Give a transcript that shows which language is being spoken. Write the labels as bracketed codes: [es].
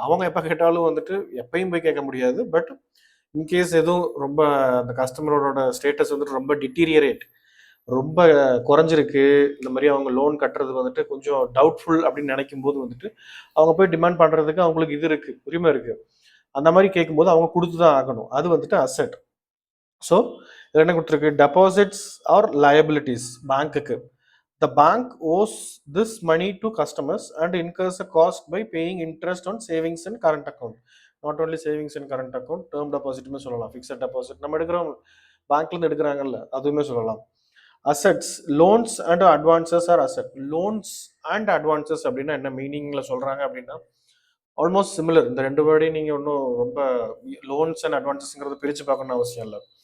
[ta] அவங்க எப்போ கேட்டாலும் வந்துட்டு எப்பயும் போய் கேட்க முடியாது. பட் இன்கேஸ் எதுவும் ரொம்ப அந்த கஸ்டமரோட ஸ்டேட்டஸ் வந்துட்டு ரொம்ப டிட்டீரியரேட், ரொம்ப குறைஞ்சிருக்கு, இந்த மாதிரி அவங்க லோன் கட்டுறது வந்துட்டு கொஞ்சம் டவுட்ஃபுல் அப்படின்னு நினைக்கும் போது வந்துட்டு அவங்க போய் டிமாண்ட் பண்ணுறதுக்கு அவங்களுக்கு இது இருக்குது, உரிமை இருக்குது. அந்த மாதிரி கேட்கும்போது அவங்க கொடுத்து தான் ஆகணும். அது வந்துட்டு அசட். ஸோ இதில் என்ன கொடுத்துருக்கு, [en] Deposits are liabilities. [ta] பேங்க்குக்கு [en] the bank owes this money to customers and incurs a cost by paying interest on savings and current account. Not only savings and current account, term deposit [ta] சொல்லலாம், fixed deposit நம்ம எடுக்கிறோம் பேங்க்லேருந்து எடுக்கிறாங்கல்ல, அதுவுமே சொல்லலாம். [en] Assets, loans and advances are asset. [ta] Loans and advances அப்படின்னா என்ன மீனிங்கில் சொல்கிறாங்க அப்படின்னா ஆல்மோஸ்ட் சிமிலர். இந்த ரெண்டு வேர்டையும் நீங்கள் ஒன்றும் ரொம்ப லோன்ஸ் அண்ட் அட்வான்சஸ்ங்கிறத பிரித்து பார்க்கணும்னு அவசியம் இல்லை.